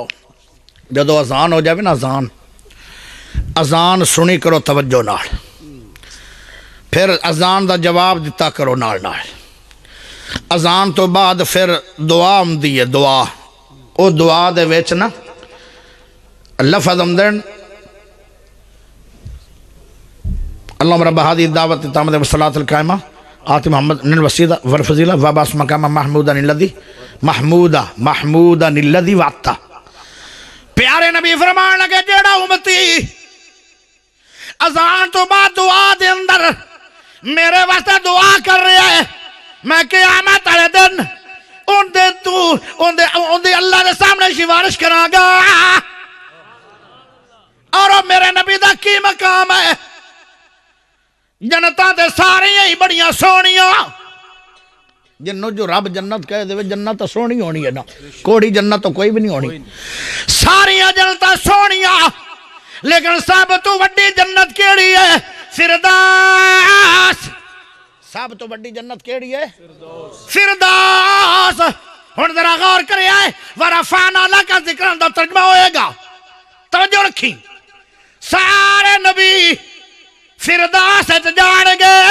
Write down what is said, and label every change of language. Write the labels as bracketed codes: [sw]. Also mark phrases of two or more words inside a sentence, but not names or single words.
[pa] جدو اذان ہو جائے نا اذان سنی کرو توجہ نال. پھر اذان دا جواب دیتا کرو نال نال. اذان تو بعد پھر دعا آمدی ہے. دعا او دعا دے وچ نا لفظ آمدن [ar] اللہم رب هذه الدعوة التامة والصلاة القائمة آت محمد الوسیلہ والفضیلہ وبعث مقام محمودا الذی وعدتہ. [pa] پیارے نبی فرمان لگے جیڑا امتی اذان تو بعد دعا دے اندر میرے واسطے دعا کر رہے ہیں میں قیامت والے دن ان دے اللہ دے سامنے سفارش کراں گا. اور میرے نبی دا کی مقام ہے. جنتاں تے ساریاں ہی بڑیاں سونیاں. جنوں جو رب جنت کہہ دے جنت تو سونی ہونی ہے نا. کوڑی جنت تو کوئی بھی نہیں ہونی. ساریاں جنتاں سونیاں لیکن سب تو وڈی جنت کیڑی ہے؟ فردوس. سب تو وڈی جنت کیڑی ہے؟ فردوس. ہن ذرا غور کریا ہے [ar] ورفعنا لک ذکرک [pa] دا ترجمہ ہوئے گا. توجہ رکھی. سارے نبی فردوس جان گے.